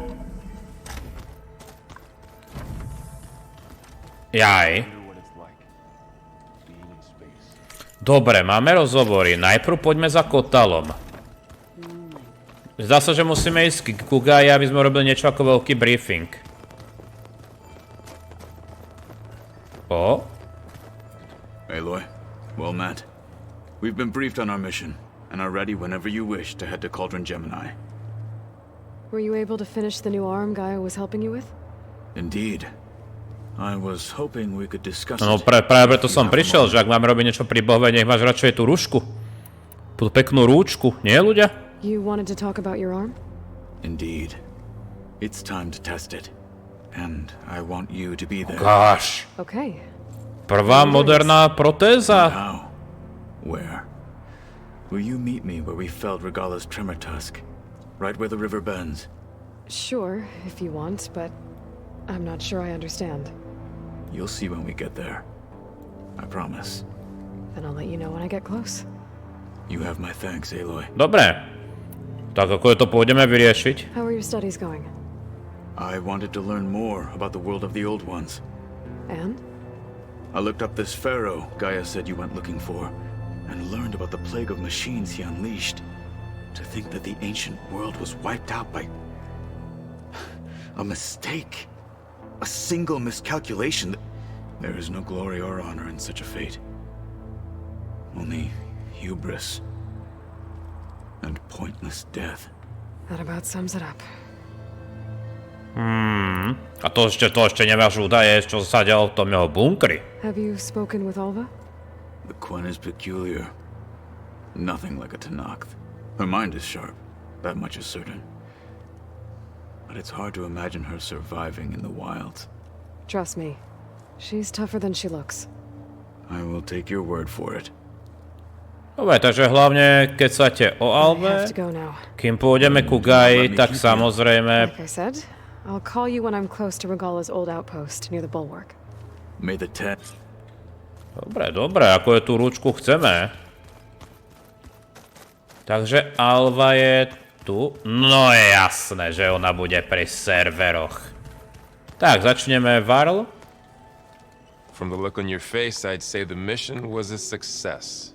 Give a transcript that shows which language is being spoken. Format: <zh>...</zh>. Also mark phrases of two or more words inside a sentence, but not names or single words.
<sk>Jaj. Dobre, máme rozhovory. Najprv poďme za KOTALLom. Zdá sa, že musíme ísť k Gugaji, aby sme robili niečo ako veľký briefing.</sk> <en>Aloy, well met. We've been briefed on our mission, and are ready whenever you wish to head to Cauldron Gemini. Were you able to finish the new arm Gaia was helping you with? Indeed. I was hoping we could discuss</en> <sk>No</sk> <en>it.</en> <sk>práve preto som prišiel, že ak máme robiť niečo príbehové, nech máš radšej tú rúšku. Tú peknú rúčku, nie ľudia?</sk> <en>You wanted to talk about your arm? Indeed. It's time to test it. And I want you to be there. Gosh. Okay.</en> <sk>Prvá moderná protéza.</sk> <en>How? Where? Will you meet me where we felled Regala's tremor tusk? Right where the river bends? Sure, if you want, but I'm not sure I understand. You'll see when we get there. I promise. Then I'll let you know when I get close. You have my thanks, Aloy.</en> <sk>Dobre. Tak ako to pôjdeme vyriešiť?</sk> <en>How are your studies going? I wanted to learn more about the world of the Old Ones. And? I looked up this pharaoh Gaia said you went looking for, and learned about the plague of machines he unleashed. To think that the ancient world was wiped out by... a mistake. A single miscalculation. There is no glory or honor in such a fate. Only hubris. And pointless death. That about sums it up.</en> <sk>A to ešte nemáš údaje, čo sa dialo v tom jeho bunkri.</sk> <en>Have you spoken with Alva? The Quen is peculiar. Nothing like a Tenakth. Her mind is sharp. That much is certain. But it's hard to imagine her surviving in the wilds. Trust me. She's tougher than she looks. I will take your word for it.</en> <sk>Dobre, takže hlavne, keď chcete o</sk> <en>I</en> <sk>Alve,</sk> <en>have to go now.</en> <sk>kým pôjdeme ku Gaji, tak samozrejme...</sk> <en>Like I said, I'll call you when I'm close to Regala's old outpost near the bulwark. May the ten...</en> <sk>Dobre, ako je tú rúčku chceme. Takže Alva je tu. No je jasné, že ona bude pri serveroch. Tak, začneme Varl.</sk> <en>From the look on your face, I'd say the mission was a success.</en>